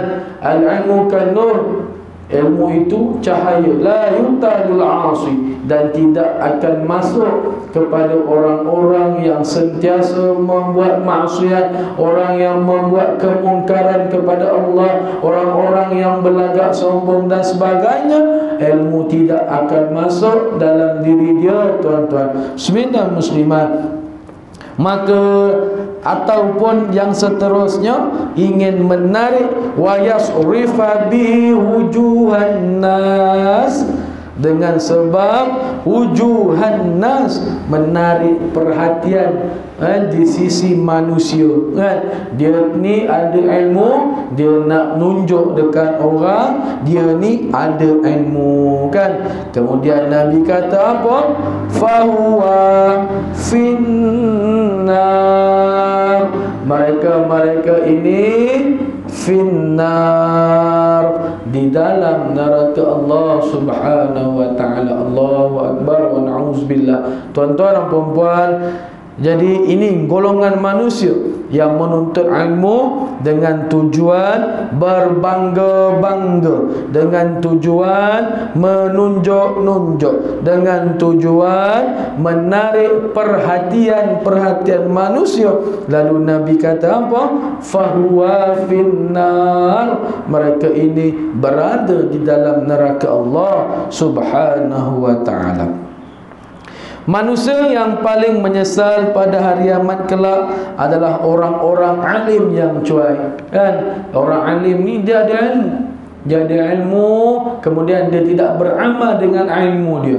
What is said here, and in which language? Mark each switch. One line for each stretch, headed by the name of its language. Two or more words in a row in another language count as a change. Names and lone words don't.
Arabic: العلم كان نور,
Malay: ilmu itu cahaya,
Arabic: لا يطال العاصي,
Malay: dan tidak akan masuk kepada orang-orang yang sentiasa membuat maksiat, orang yang membuat kemungkaran kepada Allah, orang-orang yang berlagak sombong dan sebagainya. Ilmu tidak akan masuk dalam diri dia tuan-tuan muslimin dan muslimat. Maka ataupun yang seterusnya ingin menarik
Arabic: ويصرف بوجوه الناس,
Malay: dengan sebab
Arabic: وجوه الناس,
Malay: menarik perhatian di sisi manusia kan. Dia ni ada ilmu, dia nak nunjuk dekat orang dia ni ada ilmu kan. Kemudian Nabi kata apa?
Arabic: فهو في النار,
Malay: mereka ini finnar, di dalam neraka Allah
Arabic: سبحانه وتعالى. الله أكبر ونعوذ بالله.
Malay: Tuan-tuan dan puan-puan, jadi ini golongan manusia yang menuntut ilmu dengan tujuan berbangga-bangga, dengan tujuan menunjuk-nunjuk, dengan tujuan menarik perhatian manusia. Lalu Nabi kata apa?
Arabic: فهو في النار,
Malay: mereka ini berada di dalam neraka Allah
Arabic: سبحانه وتعالى.
Malay: Manusia yang paling menyesal pada hari kiamat kelak adalah orang-orang alim yang cuai kan. Orang alim ni dia ada ilmu, dia ada ilmu, kemudian dia tidak beramal dengan ilmu dia.